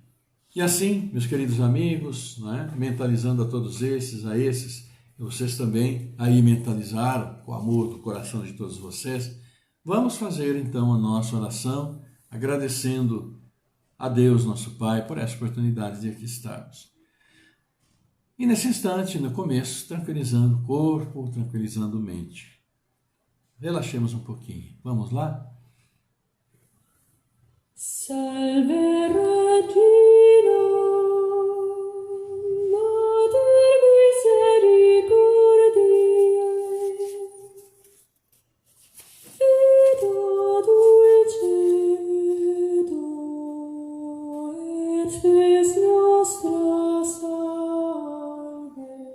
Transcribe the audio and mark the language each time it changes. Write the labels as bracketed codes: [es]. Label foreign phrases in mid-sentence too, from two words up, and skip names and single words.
[pt] E assim, meus queridos amigos, né, mentalizando a todos esses, e vocês também aí mentalizaram com o amor do coração de todos vocês, vamos fazer então a nossa oração, agradecendo a Deus, nosso Pai, por essa oportunidade de aqui estarmos. E nesse instante, no começo, tranquilizando o corpo, tranquilizando a mente. Relaxemos um pouquinho. Vamos lá? [la] Salve Regina, Mater misericordiae, Vita dulcedo, et spes nostra salve.